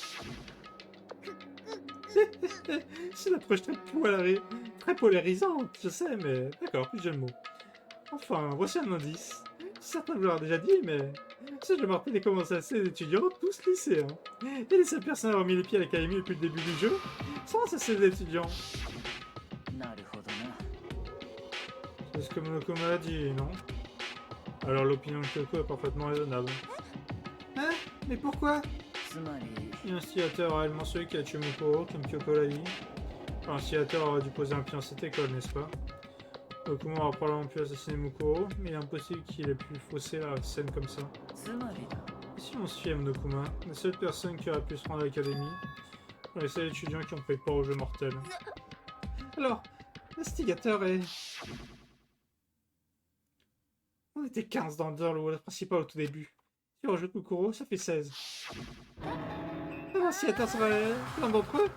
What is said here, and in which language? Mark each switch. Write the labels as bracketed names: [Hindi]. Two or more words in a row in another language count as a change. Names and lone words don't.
[French] C'est une approche très polarisante, je sais, mais d'accord, plus j'ai le mot. Enfin, voici un indice. Certains vous l'ont déjà dit, mais ce jeu mortel est commencé à ces étudiants, tous lycéens. Et les seules personnes à avoir mis les pieds à l'académie depuis le début du jeu sont ces étudiants. [Japanese] なるほどな [French] C'est ce que Monokuma a dit, non? Alors l'opinion de Kyoko est parfaitement raisonnable. Hein? Mais pourquoi? [Japanese] つまり [French] L'instigateur a réellement celui qui a tué Mukuro, comme Kyoko l'a dit. L'instigateur aurait dû poser un pied dans cette école, n'est-ce pas? Monokuma aura probablement pu assassiner Mukuro, mais il est impossible qu'il ait pu fausser la scène comme ça. [Japanese] つまりだ [French] Et si on se fie à Monokuma, les seules personnes qui auraient pu se rendre à l'académie sont les seuls étudiants qui ont pris part au jeu mortel. Alors, l'instigateur est... On était 15 dans le rôle principal au tout début. Si on rajoute Mukuro, ça fait 16. L'instigateur serait l'un d'entre eux?